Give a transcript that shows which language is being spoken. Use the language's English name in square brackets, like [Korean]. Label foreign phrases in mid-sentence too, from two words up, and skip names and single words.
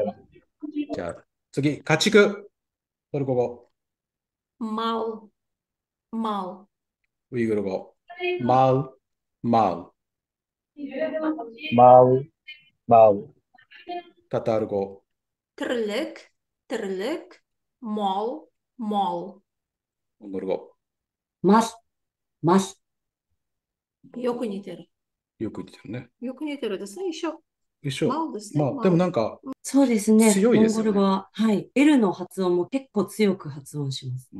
[Japanese] はい。じゃあ、次、家畜。トルコ語。 [Turkish] mal, mal, [Japanese] ウイグル語。マウ、マウ。マウ、マウ。タタール語。 [Tatar] tırlık, tırlık, mol, mol. [Japanese] モンゴル語。ます、ます。よく似てる。よく似てるね。よく似てるですね。一緒。一緒。 mal ですね。まあ、でも mal。なんかそうですね。強いモンですよね。ゴル語は、はい。L の発音も結構強く発音します。